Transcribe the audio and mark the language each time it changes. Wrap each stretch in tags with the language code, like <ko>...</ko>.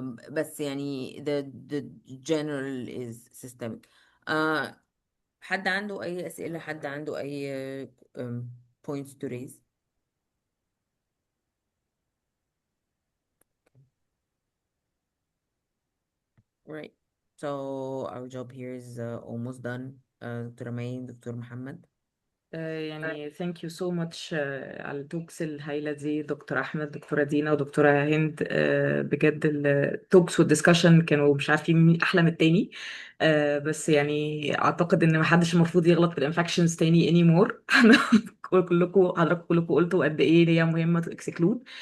<en>بس يعني the general is systemic.</en> <ar>حد عنده اي اسئلة؟ حد عنده اي points to raise؟ Right.</ar> <en>So our job here is almost done.</en> <ar>دكتورة مي، دكتور محمد. يعني thank you so much على التوكس الهايلة دي دكتور أحمد، دكتورة دينا، ودكتورة هند. بجد التوكس والدiscussion كانوا مش عارفين مين أحلى من التاني. بس يعني أعتقد إن محدش المفروض يغلط في الانفكشنز تاني anymore. حضراتكم كلكم قلتوا قد إيه هي مهمة to exclude،</ar>